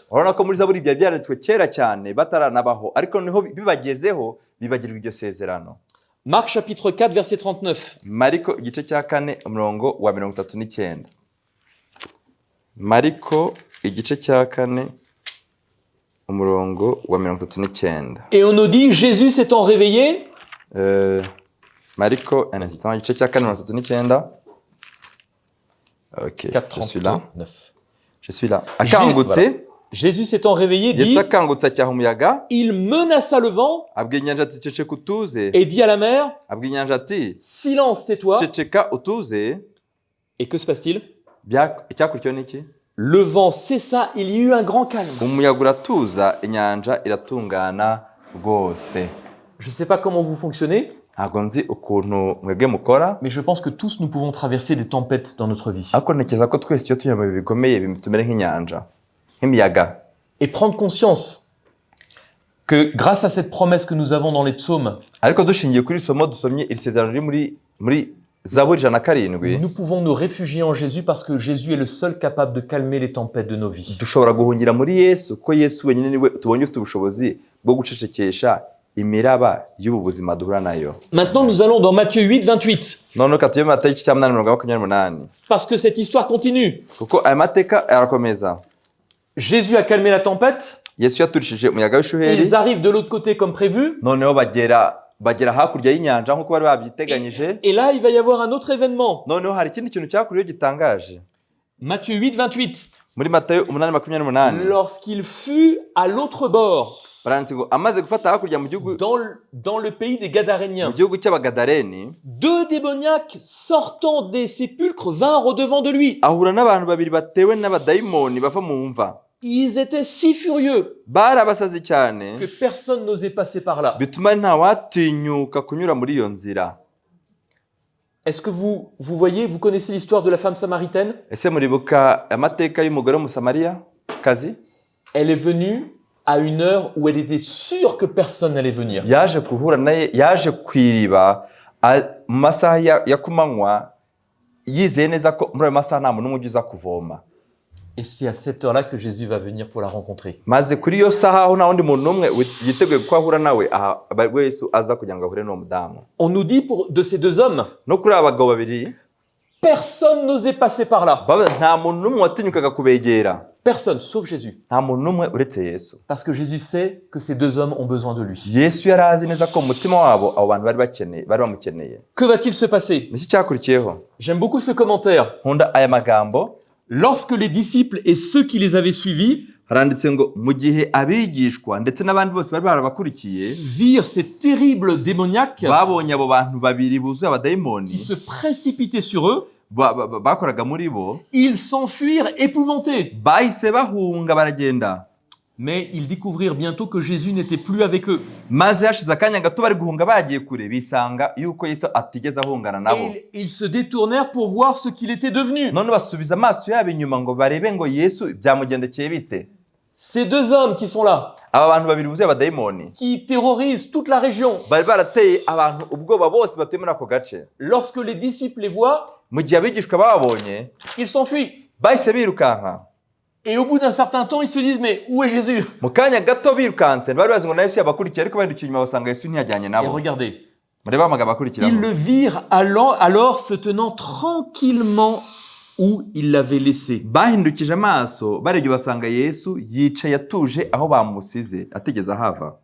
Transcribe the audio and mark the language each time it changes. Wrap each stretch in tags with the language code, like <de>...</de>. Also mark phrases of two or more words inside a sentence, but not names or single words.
<rw>Urabona ko muri Zaburi byari byanditswe kera cyane bataranabaho, ariko niho bibagezeho bibagirwa iryo sezerano.</rw> <fr>Marc chapitre 4, verset 39.</fr> <rw>Mariko igice cya 4 umurongo wa 39. Mariko igice cya 4 umurongo wa 39.</rw> <fr>Et on nous dit, Jésus s'étant réveillé,</fr> <rw>Mariko</rw> <fr>un instant</fr> <rw>igice cya 4 39.</rw> <fr>OK, 4, je suis là. 39. Je suis là. Akangutse Jésus s'étant réveillé, dit,</fr> <rw>Yesu akangutse acyaha umuyaga</rw> <fr>il menaça le vent</fr> <rw>abwira inyanja ati ceceka utuze.</rw> <fr>et dit à la mer,</fr> <rw>Abwira inyanja ati</rw> <fr>silence, tais-toi.</fr> <rw>ceceka utuze.</rw> <fr>Et que se passe-t-il?</fr> <rw>Icyakurikiyeho ni iki?</rw> <fr>Le vent cessa, il y eut un grand calme.</fr> <rw>Umuyaga uratuza inyanja iratungana rwose.</rw> <fr>Je ne sais pas comment vous fonctionnez,</fr> <rw>Ntabwo nzi ukuntu mwebwe mukora,</rw> <fr>mais je pense que tous nous pouvons traverser des tempêtes dans notre vie.</fr> <rw>ariko ntekereza ko twese iyo tujya mu bihe bikomeye tumere nk'inyanja, nk'imiyaga.</rw> <fr>Et prendre conscience que grâce à cette promesse que nous avons dans les psaumes,</fr> <rw>Ariko dushingiye kuri isomo dusomye iri sezerano riri muri Zaburi 107,</rw> <fr>nous pouvons nous réfugier en Jésus parce que Jésus est le seul capable de calmer les tempêtes de nos vies.</fr> <rw>dushobora guhungira muri Yesu ko Yesu wenyine niwe tubonye ufite ubushobozi bwo gucecekesha imiraba y'ubu buzima duhura nayo.</rw> <fr>Maintenant, nous allons dans Matthieu 8, 28,</fr> <rw>Noneho katuye mu Matayo igice cya 8:28,</rw> <fr>parce que cette histoire continue.</fr> <rw>kuko aya mateka arakomeza.</rw> <fr>Jésus a calmé la tempête,</fr> <rw>Yesu yaturishije umuyaga w'ishuheri,</rw> <fr>ils arrivent de l'autre côté comme prévu,</fr> <rw>noneho bagera hakurya y'inyanja nk'uko bari babyiteganyije.</rw> <fr>et là, il va y avoir un autre événement.</fr> <rw>Noneho hari ikindi kintu cyakuriyeho gitangaje.</rw> <fr>Matthieu 8, 28,</fr> <rw>Muri Matayo 8:28</rw> <fr>lorsqu'il fut à l'autre bord,</fr> <rw>baranditse ngo amaze gufata hakurya mu gihugu</rw> <fr>dans le pays des Gadaréniens,</fr> <rw>cy'Abagadareni,</rw> <fr>deux démoniaques sortant des sépulcres vinrent au-devant de lui.</fr> <rw>ahura n'abantu babiri batewe n'abadayimoni bava mu mva.</rw> <fr>Ils étaient si furieux</fr> <rw>Barabasazi cyane</rw> <fr>que personne n'osait passer par là.</fr> <rw>bituma ntawatinyuka kunyura muri iyo nzira.</rw> <fr>Est-ce que vous voyez, vous connaissez l'histoire de la femme samaritaine?</fr> <rw>Ese muribuka amateka y'umugore w'umusamariya kazi?</rw> <fr>Elle est venue à une heure où elle était sûre que personne n'allait venir.</fr> <rw>Yaje ku iriba mu masaha ya kumanywa, yizeye neza ko muri ayo masaha nta muntu n'umwe uza kuvoma.</rw> <fr>Et c'est à cette heure-là que Jésus va venir pour la rencontrer.</fr> <rw>Maze kuri iyo saha aho nta wundi muntu n'umwe yiteguye ko ahura nawe, Yesu aza kugira ngo ahure n'uwo mudamu.</rw> <fr>On nous dit de ces deux hommes,</fr> <rw>No kuri aba bagabo babiri,</rw> <fr>personne n'osait passer par là.</fr> <rw>nta muntu n'umwe watinyukaga kubegera.</rw> <fr>Personne, sauf Jésus.</fr> <rw>Nta muntu n'umwe uretse Yesu.</rw> <fr>Parce que Jésus sait que ces deux hommes ont besoin de lui.</fr> <rw>Yesu yari azi neza ko mu mutima wabo abo bantu bari bamukeneye.</rw> <fr>Que va-t-il se passer?</fr> <rw>Niki cyakurikiyeho?</rw> <fr>J'aime beaucoup ce commentaire.</fr> <rw>Nkunda aya magambo.</rw> <fr>Lorsque les disciples et ceux qui les avaient suivis</fr> <rw>haranditse ngo mu gihe abigishwa ndetse n'abandi bose bari barabakurikiye</rw> <fr>virent ces terribles démoniaques</fr> <rw>babonye abo bantu babiri buzuye</rw> <fr>qui</fr> <rw>abadayimoni</rw> <fr>se précipitaient sur eux,</fr> <rw>bakoraga muri bo,</rw> <fr>ils s'enfuirent épouvantés.</fr> <rw>bahise bahunga baragenda.</rw> <fr>Mais ils découvrirent bientôt que Jésus n'était plus avec eux.</fr> <rw>Maze hashize akanya gato bari guhunga bagiye kure, bisanga yuko Yesu atigeze ahungana nabo.</rw> <fr>Et ils se détournèrent pour voir ce qu'il était devenu.</fr> <rw>None basubiza amaso yabo inyuma ngo barebe ngo Yesu byamugendekeye bite.</rw> <fr>Ces deux hommes qui sont là,</fr> <rw>Aba bantu babiri buzuye abadayimoni</rw> <fr>qui terrorisent toute la région,</fr> <rw>bari barateye abantu ubwoba bose batuye muri ako gace.</rw> <fr>lorsque les disciples les voient,</fr> <rw>Mu gihe abigishwa bababonye</rw> <fr>ils s'enfuient.</fr> <rw>bahise birukanka.</rw> <fr>Et au bout d'un certain temps, ils se disent, mais où est Jésus?</fr> <rw>Mu kanya gato birukanse bari bazi ngo na Yesu yabakurikiye, ariko bahindukiye inyuma basanga Yesu ntiyajyanye</rw> <fr>Et</fr> <rw>nabo.</rw> <fr>regardez,</fr> <rw>Murebe amagambo</rw> <fr>ils</fr> <rw>akurikiraho.</rw> <fr>le virent alors se tenant tranquillement où ils l'avaient laissé.</fr> <rw>Bahindukije amaso barebye basanga Yesu yicaye atuje aho bamusize atigeze ahava.</rw>